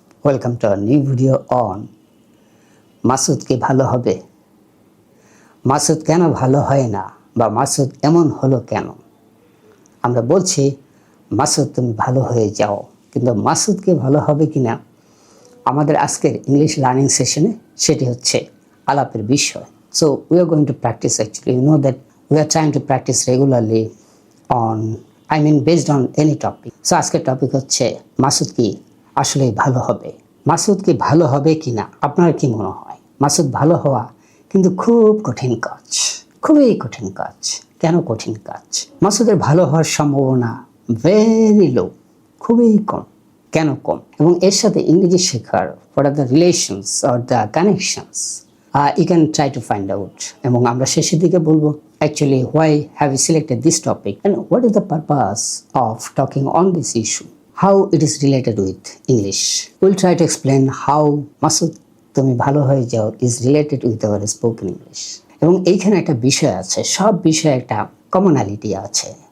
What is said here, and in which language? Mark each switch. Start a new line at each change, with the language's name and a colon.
English: Welcome to a new video on
Bangla: Masud কি ভালো হবে? মাসুদ কেন ভালো হয় না বা মাসুদ এমন হলো কেন? আমরা বলছি মাসুদ তুমি ভালো হয়ে যাও, কিন্তু মাসুদ কি ভালো হবে কিনা আমাদের আজকের ইংলিশ লার্নিং সেশনে সেটি হচ্ছে আলাপের বিষয়।
English: So we are going to practice actually. You know that we are trying to practice regularly on based on any topic.
Bangla: So আজকের টপিক হচ্ছে মাসুদ কি আসলে ভালো হবে? মাসুদ কি ভালো হবে কিনা আপনার কি মনে হয়? মাসুদ ভালো হওয়া কিন্তু খুব কঠিন কাজ, খুবই কঠিন কাজ। কেন কঠিন কাজ? মাসুদের ভালো হওয়ার সম্ভাবনা ভেরি লো, খুবই কম। কেন কম? এবং এর সাথে ইংরেজি শেখার
English: what are the relations or the connections you can try to find out.
Bangla: এবং আমরা শেষের দিকে বলবো
English: actually why have you selected this topic and what is the purpose of talking on this issue, how it is related with English. We'll try to explain how
Bangla: Masud তুমি ভালো হয়ে যাও
English: is related with our spoken English.
Bangla: এবং এইখানে একটা বিষয় আছে, সব বিষয়ে একটা কমনালিটি আছে।